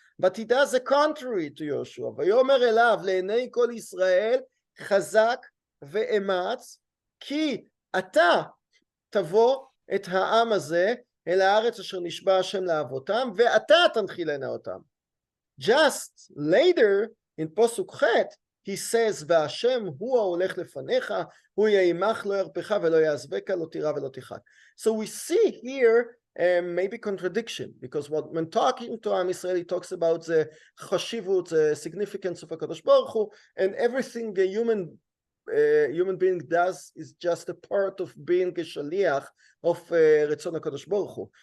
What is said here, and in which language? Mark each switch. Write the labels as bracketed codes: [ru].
[en] But he does the contrary to Yoshua. [he] Vayomer elav le'enei kol Yisrael chazak ve'ematz ki ata tavo et ha'am hazeh אל הארץ אשר נשבע השם לאבותם, ואתה תנחילנה אותם. [en] Just later, in Posuk Chet, he says, [he] והשם הוא ההולך לפניך, הוא יהיה עמך לא ירפך ולא יעזבך, לא תירא ולא תחת. [en] So we see here maybe contradiction, because when talking to Am Yisrael, he talks about the chashivut, the significance of HaKadosh Baruch Hu, and everything a human being does is just a part of being a shaliach of Retzon HaKadosh Baruch Hu.